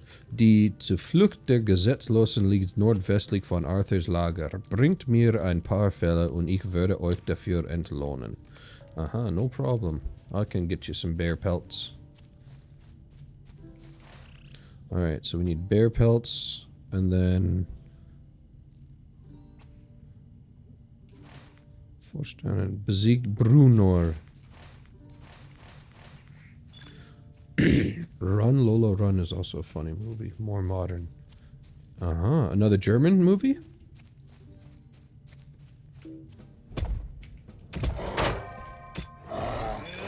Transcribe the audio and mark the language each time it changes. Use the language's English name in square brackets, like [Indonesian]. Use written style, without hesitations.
[German] Die Zuflucht der Gesetzlosen liegt nordwestlich von Arthurs Lager. Bringt mir ein paar Felle und ich werde euch dafür entlohnen. [English] Aha, no problem. I can get you some bear pelts. Alright, so we need bear pelts, and then... [German] Vorstellen, besiegt Brunor. [English] Run, Lola, Run is also a funny movie. More modern. Uh-huh. Another German movie? Oh.